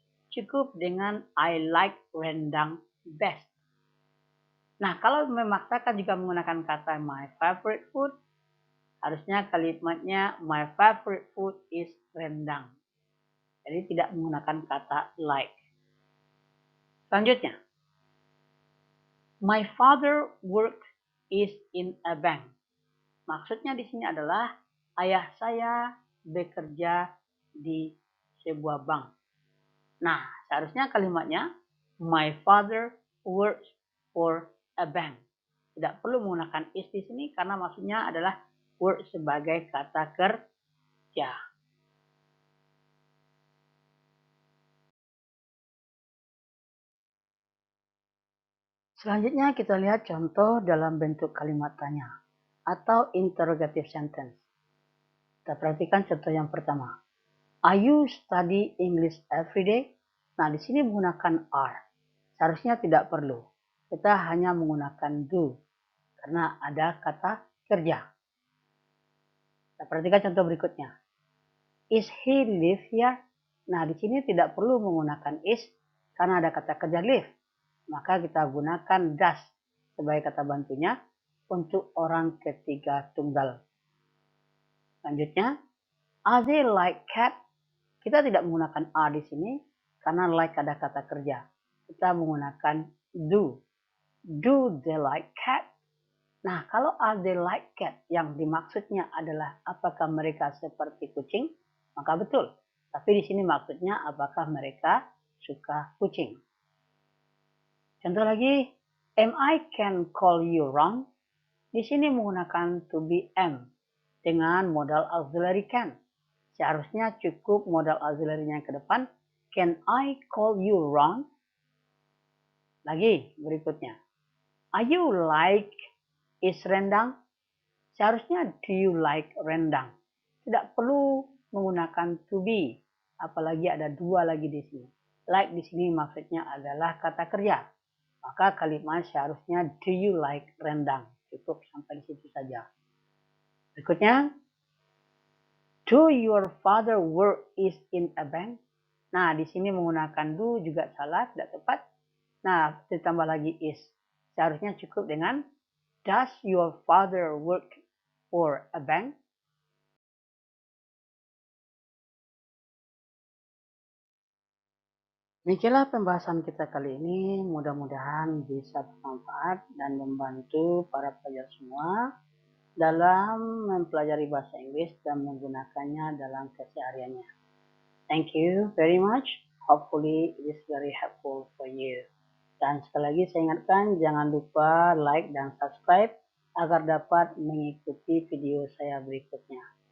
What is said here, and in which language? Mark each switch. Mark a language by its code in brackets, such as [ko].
[id] Cukup dengan [en] I like rendang best. [id] Nah, kalau memaksakan juga menggunakan kata [en] my favorite food, [id] harusnya kalimatnya [en] my favorite food is rendang. [id] Jadi tidak menggunakan kata like. Selanjutnya, [en] my father work is in a bank. [id] Maksudnya di sini adalah ayah saya bekerja di sebuah bank. Nah, seharusnya kalimatnya [en] my father works for a bank. [id] tidak perlu menggunakan is di sini karena maksudnya adalah work sebagai kata kerja. Selanjutnya kita lihat contoh dalam bentuk kalimat tanya atau interrogative sentence. Kita perhatikan contoh yang pertama. [en] Are you study English every day? [id] Nah, di sini menggunakan are. Seharusnya tidak perlu. Kita hanya menggunakan do karena ada kata kerja. Kita perhatikan contoh berikutnya. [en] Is he live here? [id] Nah, di sini tidak perlu menggunakan is karena ada kata kerja live. Maka kita gunakan does sebagai kata bantunya untuk orang ketiga tunggal. Selanjutnya, [en] are they like cat? [id] Kita tidak menggunakan are di sini karena like ada kata kerja. Kita menggunakan do. [en] Do they like cat? [id] Nah, kalau are they like cat yang dimaksudnya adalah apakah mereka seperti kucing, maka betul. Tapi di sini maksudnya apakah mereka suka kucing. Contoh lagi, [en] am I can call you Ron? [id] Di sini menggunakan to be am dengan modal auxiliary can. Seharusnya cukup modal auxiliary-nya ke depan. [en] Can I call you Ron? [id] Lagi berikutnya. [en] Are you like is rendang? [id] Seharusnya [en] do you like rendang? [id] Tidak perlu menggunakan to be. Apalagi ada dua lagi di sini. Like di sini maksudnya adalah kata kerja. Maka kalimat seharusnya [en] do you like rendang. [id] Cukup sampai di situ saja. Berikutnya, [en] do your father work is in a bank? [id] Nah, di sini menggunakan do juga salah, tidak tepat. Nah, ditambah lagi is. Seharusnya cukup dengan [en] does your father work for a bank? [id] Demikianlah pembahasan kita kali ini. Mudah-mudahan bisa bermanfaat dan membantu para pelajar semua dalam mempelajari bahasa Inggris dan menggunakannya dalam kesehariannya. [en] Thank you very much. Hopefully it is very helpful for you. [id] Dan sekali lagi saya ingatkan jangan lupa like dan subscribe agar dapat mengikuti video saya berikutnya.